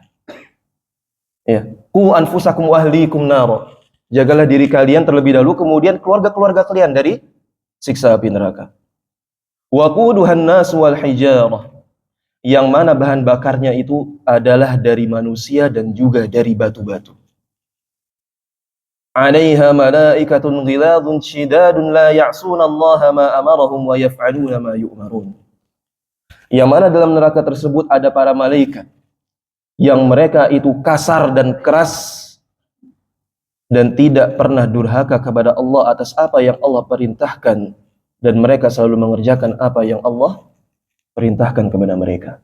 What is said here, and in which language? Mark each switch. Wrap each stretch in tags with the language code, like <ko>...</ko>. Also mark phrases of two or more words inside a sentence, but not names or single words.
<id>Ya,</id> <ar>قوا أنفسكم وأهليكم نارا,</ar> <id>jagalah diri kalian terlebih dahulu, kemudian keluarga-keluarga kalian dari siksa api neraka.</id> <ar>وقودها الناس والحجارة,</ar> <id>yang mana bahan bakarnya itu adalah dari manusia dan juga dari batu-batu.</id> <ar>عليها ملائكة غلاظ شداد لا يعصون الله ما أمرهم ويفعلون ما يؤمرون.</ar> <id>yang mana dalam neraka tersebut ada para malaikat yang mereka itu kasar dan keras dan tidak pernah durhaka kepada Allah atas apa yang Allah perintahkan, dan mereka selalu mengerjakan apa yang Allah perintahkan kepada mereka.</id>